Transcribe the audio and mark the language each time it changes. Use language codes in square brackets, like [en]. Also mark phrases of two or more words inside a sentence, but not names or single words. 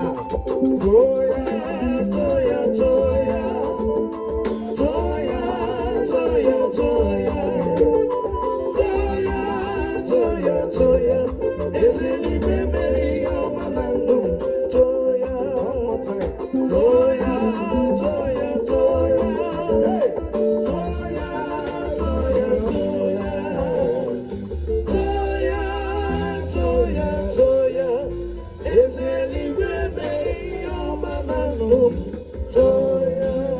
[ig] Toya, toya, toya. Toya, toya, toya. Toya, toya, toya. Eze n'ime mere ihe ọma na ndụ m. Toya, [en] one more time. [ig] Toya, toya, toya. Hey! Toya, toya, toya. Toya, toya, toya. Eze eluigwe mee ihe ọma na ndụ m, chọọ ya.